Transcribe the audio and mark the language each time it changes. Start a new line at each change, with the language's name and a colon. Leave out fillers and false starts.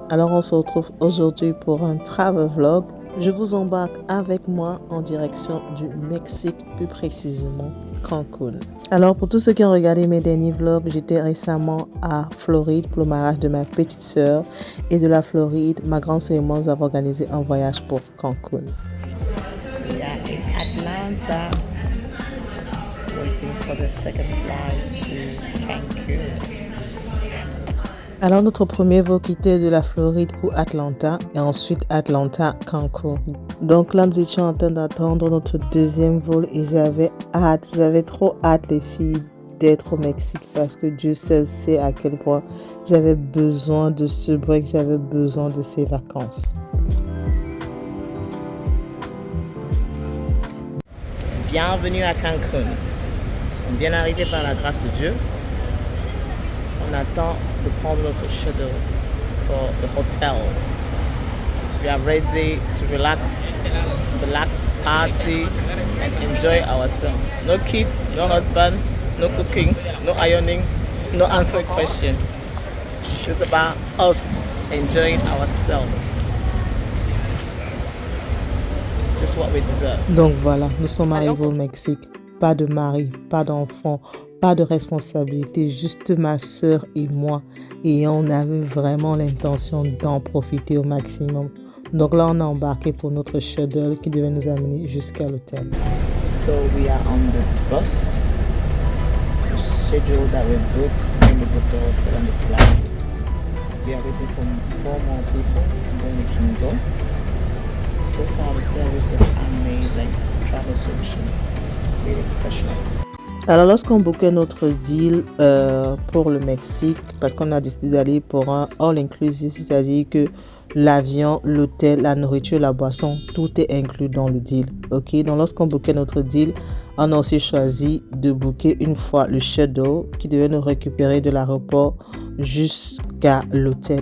French: Alors on se retrouve aujourd'hui pour un travel vlog. Je vous embarque avec moi en direction du Mexique, plus précisément Cancun. Alors pour tous ceux qui ont regardé mes derniers vlogs, j'étais récemment à Floride pour le mariage de ma petite sœur. Et de la Floride, ma grande sœur et moi nous avons organisé un voyage pour Cancun.
English: We are in Atlanta, waiting for the second flight to Cancun.
French: Alors notre premier vol quittait de la Floride pour Atlanta et ensuite Atlanta, Cancun. Donc là nous étions en train d'attendre notre deuxième vol et j'avais trop hâte les filles d'être au Mexique parce que Dieu seul sait à quel point j'avais besoin de ce break, j'avais besoin de ces vacances. Bienvenue à Cancun. Nous sommes bien arrivés par la grâce de Dieu. On attend de prendre notre shuttle
English: for the hotel. We are ready to relax, party, and enjoy ourselves. No kids, no husband, no cooking, no ironing, no answering question. It's about us enjoying ourselves. Just what we deserve.
French: Donc voilà, nous sommes arrivés au Mexique. Pas de mari, pas d'enfant, pas de responsabilité, juste ma sœur et moi. Et on avait vraiment l'intention d'en profiter au maximum. Donc là, on a embarqué pour notre shuttle qui devait nous amener jusqu'à l'hôtel.
English: So we are on the bus. The schedule that we booked in the hotel and the flight. We are waiting for 4 more people and then we can go. So far the service was amazing. Travel solution. Really professional.
French: Alors lorsqu'on bookait notre deal pour le Mexique, parce qu'on a décidé d'aller pour un all-inclusive, c'est-à-dire que l'avion, l'hôtel, la nourriture, la boisson, tout est inclus dans le deal. Ok, donc lorsqu'on bookait notre deal, on a aussi choisi de booker une fois le shuttle qui devait nous récupérer de l'aéroport jusqu'à l'hôtel.